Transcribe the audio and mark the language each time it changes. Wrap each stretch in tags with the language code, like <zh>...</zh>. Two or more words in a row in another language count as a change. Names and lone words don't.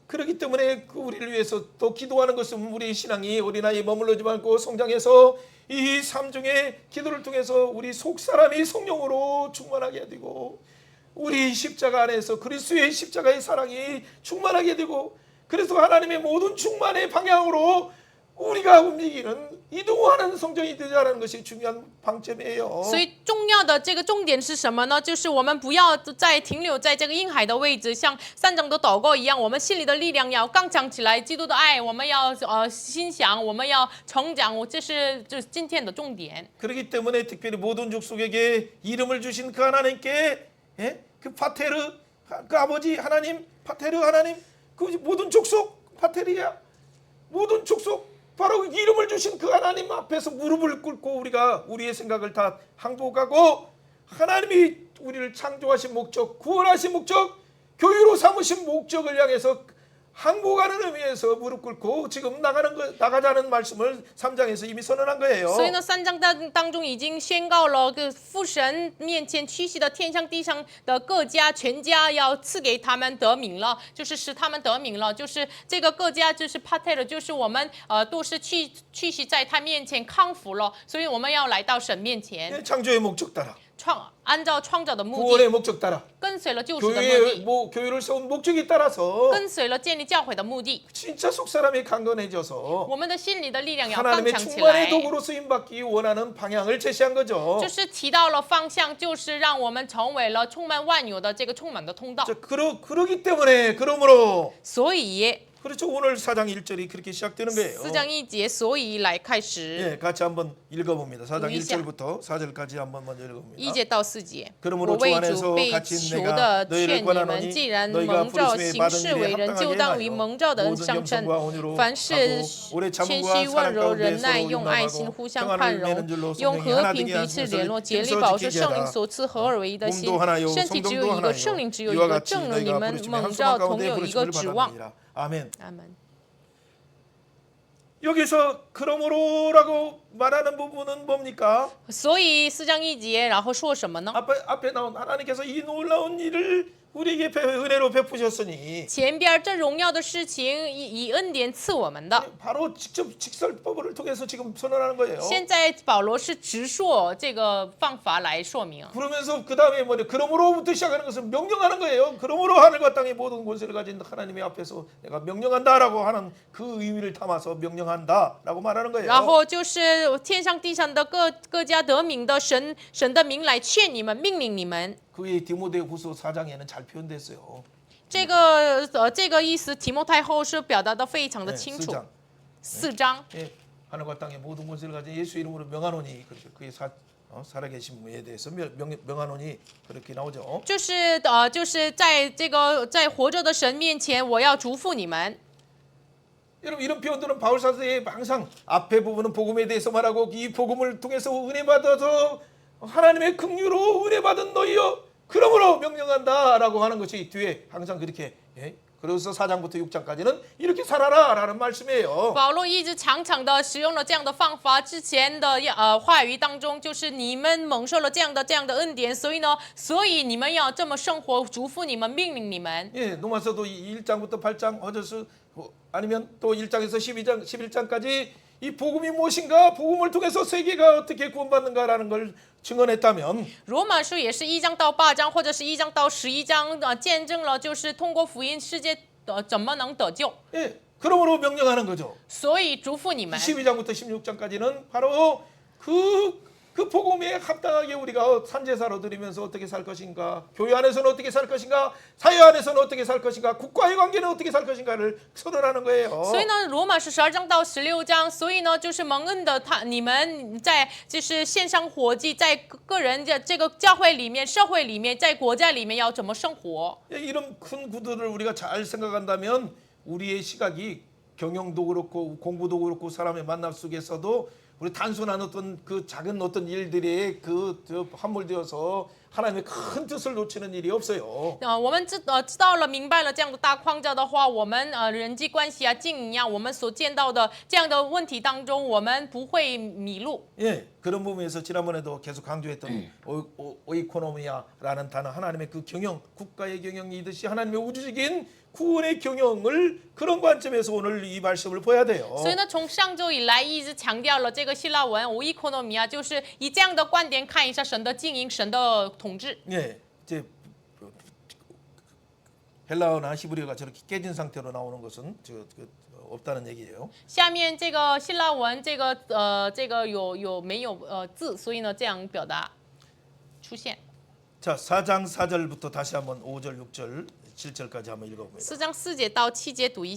<ko>그렇기 때문에 그 우리를 위해서 또 기도하는 것은 우리 신앙이 어린아이에 머물러지 말고 성장해서 이 삼중의 기도를 통해서 우리 속사람이 성령으로 충만하게 되고 우리 십자가 안에서 그리스도의 십자가의 사랑이 충만하게 되고 그래서 하나님의 모든 충만의 방향으로 우리가 움직이는 이동하는 성전이 되자라는 것이 중요한 방점이에요.</ko> <zh>所以重要的这个重点是什么呢？就是我们不要再停留在这个婴孩的位置，像3章的祷告一样，我们心里的力量要刚强起来，基督的爱我们要心想，我们要成长，这是今天的重点。</zh> <ko>그렇기 때문에 특별히 모든 족속에게 이름을 주신 그 하나님께 그 파테르 그 아버지 하나님 파테르 하나님 그 모든 족속 파테르야 모든 족속 바로 이름을 주신 그 하나님 앞에서 무릎을 꿇고 우리가 우리의 생각을 다 항복하고 하나님이 우리를 창조하신 목적, 구원하신 목적, 교회로 삼으신 목적을 향해서 항복하는 의미에서 무릎 꿇고 지금 나가자는 말씀을 3장에서 이미 선언한 거예요.</ko> <zh>所以呢，3章当中已经宣告了，父神面前屈膝的天上地上的各家全家要赐给他们得名了，就是使他们得名了，就是这个各家就是 pater， 就是我们都是屈膝在他面前康服了，所以我们要来到神面前，</zh> <ko>창조의 목적 따라,</ko> <zh>按照创造的目的，</zh> <ko>구원의 목적 따라,</ko> <zh>跟随了救赎的目的，</zh> <ko>교회를 세운 목적에 따라서</ko> <zh>跟随了建立教会的目的，</zh> <ko>진짜 속사람이 강건해져서</ko> <zh>我们的心里的力量要刚</zh> <ko>하나님의</ko> <zh>强起</zh> <ko>충만의</ko> <zh>来。</zh> <ko>도구로 쓰임받기 원하는 방향을 제시한 거죠.</ko> <zh>就是提到了方向，就是让我们成为了充满万有的这个充满的通道。</zh> <ko>자, 그러기 때문에 그러므로</ko> <zh>所以</zh> <ko>그렇죠. 오늘 4장 1절이 그렇게 시작되는 거예요.</ko> <zh>4章1节，所以来开始</zh> <ko>예, 같이 한번 읽어봅니다. 4장 우리시아. 1절부터 4절까지 한번 먼저 읽어봅니다.</ko> <zh>1节到4节。</zh> <ko>그러므로</ko> <zh>我</zh> <ko>주</ko> <zh>为</zh> <ko>안에서</ko> <zh>主被</zh> <ko>같이</ko> <zh>求</zh> <ko>내가</ko> <zh>的</zh> <ko>너희를</ko> <zh>劝你们，</zh> <ko>권하노니</ko> <zh>既然</zh> <ko>너희가</ko> <zh>蒙召</zh> <ko>부르심에</ko> <zh>行</zh> <ko>받은</ko> <zh>事</zh> <ko>일에</ko> <zh>为人，就</zh> <ko>합당하게</ko> <zh>当于</zh> <ko>행하여</ko> <zh>蒙召的恩</zh> <ko>모든</ko> <zh>相称</zh> <ko>겸손과 。 온유로</ko> <zh>凡事</zh> <ko>하고 오래</ko> <zh>谦</zh> <ko>참음과</ko> <zh>虚温</zh> <ko>사랑</ko> <zh>柔、</zh> <ko>가운데</ko> <zh>忍耐，</zh> <ko>서로</ko> <zh>用爱心</zh> <ko>용납하고</ko> <zh>互相</zh> <ko>평안을</ko> <zh>宽容</zh> <ko>맺는 줄로 ，</ko> <zh>用</zh> <ko>성령이</ko> <zh>和</zh> <ko>하나</ko> <zh>平</zh> <ko>되게</ko> <zh>彼</zh> <ko>하신</ko> <zh>此联络，</zh> <ko>것을</ko> <zh>竭力</zh> <ko>힘써</ko> <zh>保持</zh> <ko>지키게</ko> <zh>圣灵</zh> <ko>하라.</ko> <zh>所赐合而为一的心</zh> <ko>몸도 。 하나요</ko> <zh>身体只有</zh> <ko>성령도</ko> <zh>一个，</zh> <ko>하나요</ko> <zh>圣灵只有一</zh> <ko>이와</ko> <zh>个，</zh> <ko>같이</ko> <zh>正如你</zh> <ko>너희가</ko> <zh>们</zh> <ko>부르심의</ko> <zh>蒙</zh> <ko>한</ko> <zh>召</zh> <ko>소망</ko> <zh>同</zh> <ko>가운데</ko> <zh>有一个</zh> <ko>부르심을</ko> <zh>指望。</zh> <ko>받았느니라. 아멘.</ko> <zh>阿门。</zh> <ko>여기서 그러므로라고 말하는 부분은 뭡니까?</ko> <zh>所以4章1节，然后说什么呢？</zh> <ko>앞에 나온 하나님께서 이 놀라운 일을 우리에게 은혜로 베푸셨으니</ko> <zh>前边这荣耀的事情以恩典赐我们的。</zh> <ko>바로 직접 직설법을 통해서 지금 선언하는 거예요.</ko> <zh>现在保罗是直说这个方法来说明，</zh> <ko>그러면서 그 다음에 뭐냐? 그러므로부터 시작하는 것은 명령하는 거예요. 그러므로 하늘과 땅의 모든 권세를 가진 하나님의 앞에서 내가 명령한다라고 하는 그 의미를 담아서 명령한다라고 말하는 거예요.</ko> <zh>然后就是天上地上的各家得名的神的名来劝你们，命令你们。</zh> <ko>그의 디모데후서 4장에는 잘 표현됐어요.</ko> <zh>这个意思，提摩太后是表达的非常的</zh> <ko>네,</ko> <zh>清楚。</zh> <ko>4장.</ko> <zh>4章，</zh> <ko>예, 하늘과 땅의 모든 권세를 가진 예수 이름으로 명하노니 그렇죠. 그의 살아계신 분에 대해서 명하노니 그렇게 나오죠.</ko> <zh>就是在活着的神面前，我要嘱咐你们。</zh> <ko>여러분 이런 표현들은 바울 사도에 항상 앞에 부분은 복음에 대해서 말하고 이 복음을 통해서 은혜 받아서 하나님의 긍휼로 은혜 받은 너희여 그러므로 명령한다라고 하는 것이 뒤에 항상 그렇게 예? 그래서 4장부터 6장까지는 이렇게 살아라라는 말씀이에요.</ko> <zh>保罗一直常常的使用了这样的方法，之前的话语当中，就是你们蒙受了这样的恩典，所以你们要这么生活，嘱咐你们，命令你们。</zh> <ko>예, 로마서도 1장부터 8장 어저스 아니면 또 1장에서 11장까지 이 복음이 무엇인가, 복음을 통해서 세계가 어떻게 구원받는가라는 걸 증언했다면</ko> <zh>罗马书也是1章到8章，或者是1章到11章，见证了就是通过福音世界怎么能得救，</zh> <ko>예, 그러므로 명령하는 거죠.</ko> <zh>所以嘱咐你们。</zh> <ko>12장부터 16장까지는 바로 그 복음에 합당하게 우리가 산제사로 드리면서 어떻게 살 것인가, 교회 안에서는 어떻게 살 것인가, 사회 안에서는 어떻게 살 것인가, 국가의 관계는 어떻게 살 것인가를 선언하는 거예요.</ko> <zh>所以呢，罗马是12章到16章，所以呢，就是蒙恩的你们在就是献上活祭，在个人的这个教会里面、社会里面、在国家里面要怎么生活。</zh> <ko>이런 큰 구도를 우리가 잘 생각한다면 우리의 시각이 경영도 그렇고 공부도 그렇고 사람의 만남 속에서도 우리 단순한 어떤 그 작은 어떤 일들에 함몰되어서 하나님의 큰 뜻을 놓치는 일이 없어요.</ko> <zh>我们知道了、明白了这样的大框架的话，我们人际关系啊、经营啊，我们所见到的这样的问题当中，我们不会迷路。</zh> <ko>예, 그런 부분에서 지난번에도 계속 강조했던 오이코노미아라는 단어, 하나님의 그 경영, 국가의 경영이듯이 하나님의 우주적인 구원의 경영을 그런 관점에서 오늘 이 말씀을 봐야 돼요.</ko> <zh>所以呢，从上周以来一直强调了这个希腊文 oikonomia，就是以这样的观点看一下神的经营、神的统治。</zh> <ko>예, 이제 헬라어나 히브리어가 저렇게 깨진 상태로 나오는 것은 없다는 얘기예요.</ko> <zh>下面这个希腊文，这个有没有字？所以呢，这样表达出现。</zh> <ko>자, 4장 4절부터 다시 한번 5절, 6절, 7절까지 한번 읽어봅니다.</ko>